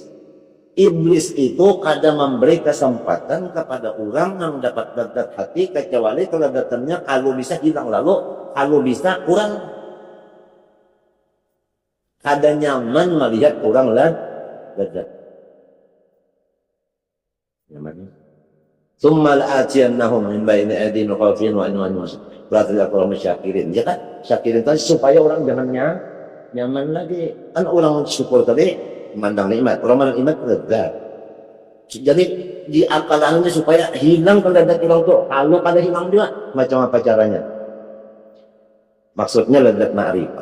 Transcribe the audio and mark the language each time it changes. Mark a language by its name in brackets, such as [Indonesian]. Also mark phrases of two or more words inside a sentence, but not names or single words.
[Indonesian] Iblis itu kadang memberi kesempatan kepada orang yang dapat ledat hati, kecuali keledatannya kalau bisa hilang lalu, kalau bisa kurang. Kadang nyaman melihat orang ledat. Nyaman. [Arabic] ثم لآتينهم من بين أيديهم وخلفهم وأن يشركون. [Indonesian] Berarti orang syakirin, ya kan? Syakirin tadi supaya orang jangan nyaman lagi. Kan orang syukur tadi memandang nikmat, orang memandang nikmat ledat. Jadi di akalannya supaya hilang ledat orang itu. Kalau pada hilang juga, macam apa caranya? Maksudnya ledat ma'rifah.